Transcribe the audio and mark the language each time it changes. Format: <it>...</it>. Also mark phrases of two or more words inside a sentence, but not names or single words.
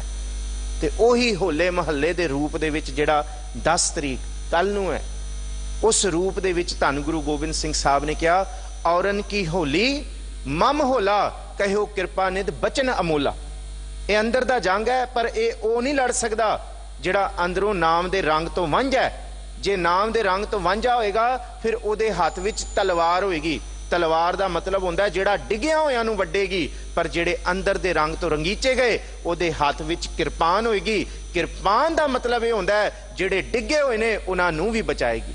<pa>ਤੇ ਓਹੀ ਹੋਲੇ ਮਹੱਲੇ ਦੇ ਰੂਪ ਦੇ ਵਿਚ ਜਿਹੜਾ 10 ਤਰੀਕ ਕੱਲ੍ਹ ਨੂੰ ਹੈ, ਉਸ ਰੂਪ ਦੇ ਵਿਚ ਧੰਨ ਗੁਰੂ ਗੋਬਿੰਦ ਸਿੰਘ ਸਾਹਬ ਨੇ ਕਹਾ,</pa> <hi>औरन की होली मम होला कहो कृपा निध बचन अमोला।</hi> <pa>ਇਹ ਅੰਦਰ ਦਾ ਜੰਗ ਹੈ, ਪਰ ਇਹ ਉਹ ਨਹੀਂ ਲੜ ਸਕਤਾ ਜਿਹੜਾ ਅੰਦਰੋਂ ਨਾਮ ਦੇ ਰੰਗ ਤੋ ਵੰਝ ਹੈ। ਜੇ ਨਾਮ ਦੇ ਰੰਗ ਤੋ ਵਾਂਝਾ ਹੋਏਗਾ, ਫਿਰ ਉਹਦੇ ਹਾਥ ਵਿਚ ਤਲਵਾਰ ਹੋਏਗੀ। ਤਲਵਾਰ ਦਾ ਮਤਲਬ ਹੁੰਦਾ ਹੈ ਜਿਹੜਾ ਡਿੱਗਿਆ ਹੋਇਆ ਨੂੰ ਵੱਢੇਗੀ, ਪਰ ਜਿਹੜੇ ਅੰਦਰ ਦੇ ਰੰਗ ਤੋ ਰੰਗੀਚੇ ਗਏ ਉਹਦੇ ਹਾਥ ਵਿਚ ਕਿਰਪਾਨ ਹੋਏਗੀ। ਕਿਰਪਾਨ ਦਾ ਮਤਲਬ ਇਹ ਹੁੰਦਾ ਹੈ ਜਿਹੜੇ ਡਿੱਗੇ ਹੋਏ ਨੇ ਉਹਨਾਂ ਨੂੰ ਭੀ ਬਚਾਏਗੀ।</pa>